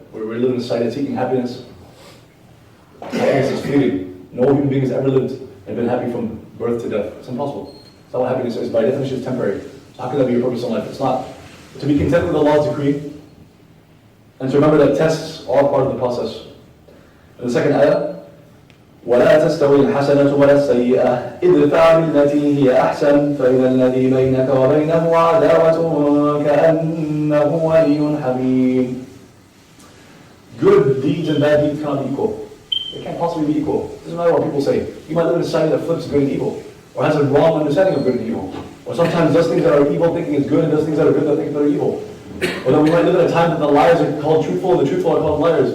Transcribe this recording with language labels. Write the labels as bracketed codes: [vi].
[en] We're living in a society seeking happiness. Happiness is fleeting. No human being has ever lived and been happy from birth to death. It's impossible. It's not what happiness is. By definition, it's temporary. So how can that be your purpose in life? It's not. To be content with Allah's decree, and to remember that tests are part of the process. In the second ayah, [ar] وَلَا تَسْتَوِي الْحَسَنَةُ وَلَا السَّيِّئَةُ ادْفَعْ بِالَّتِي هِيَ أَحْسَنُ فَإِذَا الَّذِي بَيْنَكَ وَبَيْنَهُ عَدَاوَةٌ كَأَنَّهُ وَلِيٌّ حَمِيمٌ. [en] Good deeds and bad deeds cannot be equal. They can't possibly be equal. It doesn't matter what people say. You might live in a society that flips good and evil, or has a wrong understanding of good and evil, or sometimes does things that are evil thinking is good and does things that are good that think that are evil. Or that we might live in a time that the liars are called truthful and the truthful are called liars.